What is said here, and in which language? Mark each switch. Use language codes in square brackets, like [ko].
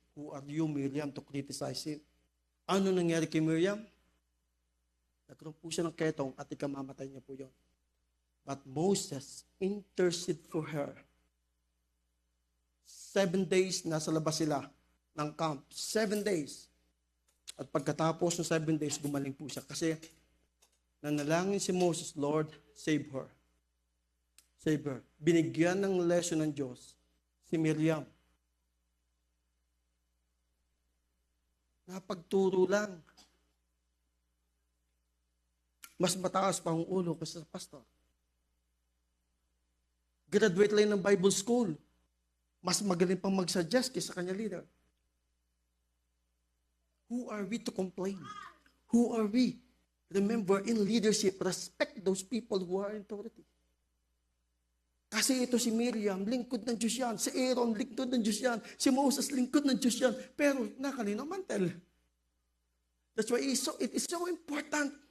[en] Who are you, Miriam, to criticize him? [tl] Ano nangyari kay Miriam? Nagkaroon po siya ng ketong at ikamamatay niya po yun. [en] But Moses interceded for her. [tl] 7 days, nasa labas sila ng camp. 7 days. At pagkatapos ng 7 days, gumaling po siya. Kasi nanalangin si Moses, [en] Lord, save her. Save her. [tl] Binigyan ng lesson ng Diyos si Miriam. Napagturo lang. Mas mataas pa ang ulo kasi sa pastor. Graduate lang ng Bible school. Mas magaling pang mag-suggest kaysa kanya leader. [en] Who are we to complain? Who are we? Remember, in leadership, respect those people who are in authority. [tl] Kasi ito si Miriam, lingkod ng Diyos yan. Si Aaron, lingkod ng Diyos yan. Si Moses, lingkod ng Diyos yan. Pero nakalinaw mantel. [en] That's why it is so important.